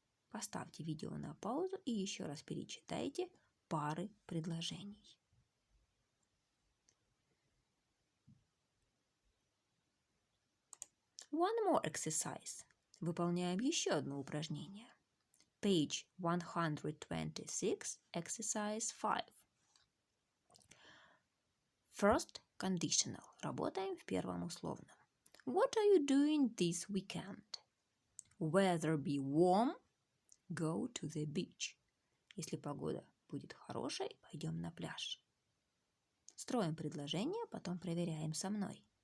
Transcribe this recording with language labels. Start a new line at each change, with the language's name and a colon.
Russian: Поставьте видео на паузу и еще раз перечитайте пары предложений.
English: One more exercise.
Russian: Выполняем еще одно упражнение.
English: Page 126, exercise 5. First, conditional.
Russian: Работаем в первом условном.
English: What are you doing this weekend? Weather be warm, go to the beach.
Russian: Если погода будет хорошей, пойдем на пляж. Строим предложение, потом проверяем со мной.